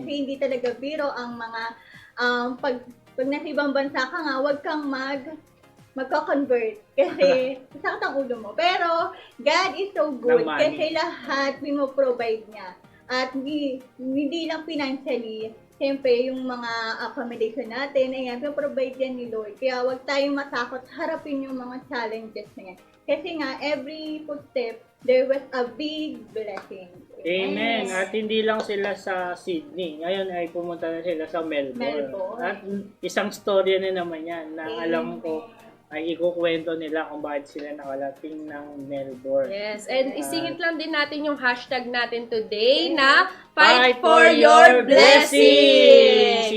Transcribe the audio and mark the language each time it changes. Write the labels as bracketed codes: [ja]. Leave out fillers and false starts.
[tl] Kasi hindi talaga biro ang mga pag nasa ibang bansa ka nga, huwag kang magko-convert kasi sakit ang ulo mo. Pero [en] God is so good [tl] Naman. kasi lahat provide niya. At hindi lang financially, siyempre yung mga accommodation natin, ayan, provide yan ni Lord. Kaya huwag tayong matakot harapin yung mga challenges na yan. Kasi nga, [en] every footstep, there was a big blessing. Amen. Yes. [tl] At hindi lang sila sa Sydney. Ngayon ay pumunta na sila sa Melbourne. Melbourne. At isang storya na naman yan na alam ko ay ikukwento nila kung bakit sila nakalating ng Melbourne. [en] Yes, and [tl] isingit lang din natin yung hashtag natin [en] today na Fight for your blessings!